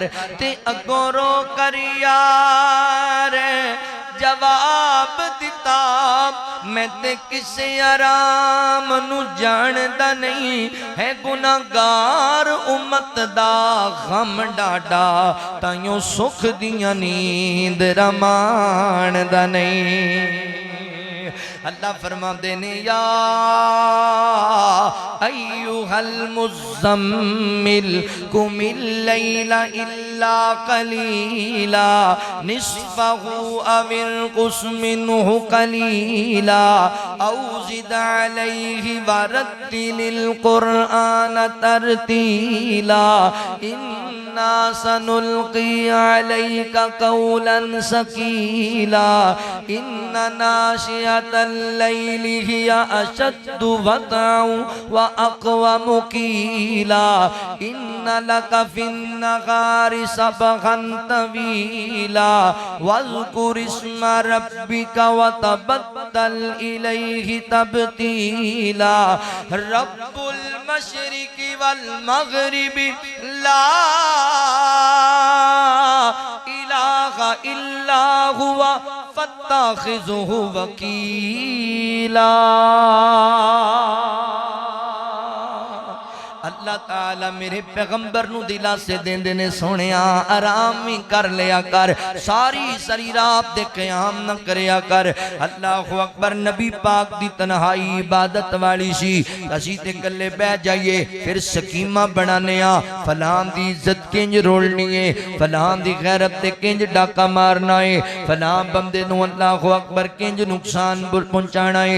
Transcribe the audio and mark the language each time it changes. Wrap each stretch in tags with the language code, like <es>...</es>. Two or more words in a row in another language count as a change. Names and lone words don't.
<pa>تے اگوں رو کر یار جواب دتا میں تے کسے آرام نوں جاندا نہیں ہے، گناہگار امت دا غم ڈاڈھا تائیوں سکھ دیاں نیند رمان دا نہیں. اللہ فرماتے نے</pa> <ar>يا أيها المزمل قم الليل إلا قليلا نصفه أو انقص منه قليلا أو زد عليه ورتل القرآن ترتيلا إنا سنلقي عليك قولا ثقيلا إن ناشئة الليل هي أشد وطئا و وأقوم قيلا إن لك في النهار سبحا طويلا واذكر اسم ربك وتبتل إليه تبتيلا رب المشرق والمغرب لا إله إلا هو فاتخذه وكيلا.</ar> <pa>اللہ تعالیٰ میرے پیغمبر نوں دلاسے دیندے نے سونیا آرام ہی کر لیا کر، ساری ساری رات دے قیام نہ کریا کر.</pa> <ar>الله أكبر.</ar> <pa>نبی پاک دی تنہائی عبادت والی سی، اسی تے گلے بہہ جائیے فیر سکیما بنانے آں، فلاں دی عزت کنج رولنی ہے، فلاں دی غیرت تے کنج ڈاکا مارنا ہے، فلاں بندے نوں</pa> <ar>الله أكبر</ar> <pa>کنج نقصان پہنچانا ہے.</pa>